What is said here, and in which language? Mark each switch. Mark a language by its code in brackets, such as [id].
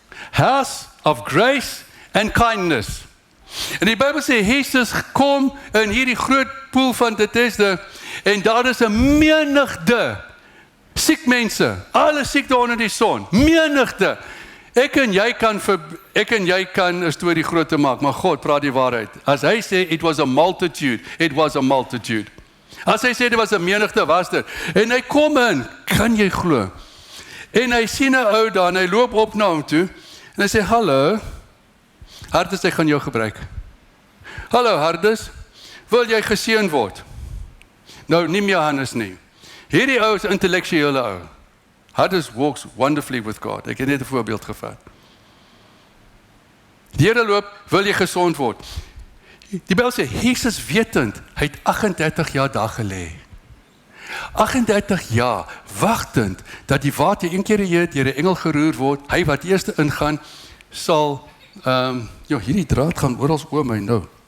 [en] House of grace and kindness. [af] En die Bybel sê, Jesus kom in hierdie groot poel van Bethesda, en daar is 'n menigte siek mense, alle siekte onder die son, menigte. Ek en jy kan 'n storie groter maak, maar God praat die waarheid. As hy sê, [en] it was a multitude, [af] it was a multitude. As hy sê, dit was 'n menigte, was dit. En hy kom in, kan jy glo? En hy sien 'n ou daar, en hy loop op na hom toe, en hy sê, hallo, Hardes, ek gaan jou gebruik. Hallo Hardes, wil jy geseën word? Nou, nie meer Johannes nie. Hierdie ou is 'n intellektuele ou. [en] Hardes walks wonderfully with God. [af] Ek het net 'n voorbeeld gevat. Die Here loop, wil jy gesond word? Die Bybel sê, Jesus wetend, hy het 38 jaar daar gelê. 38 jaar, wagtend, dat die water een keer deur 'n engel geroer word, hy wat eerste ingaan, sal, hierdie draad gaan oral oor my nou.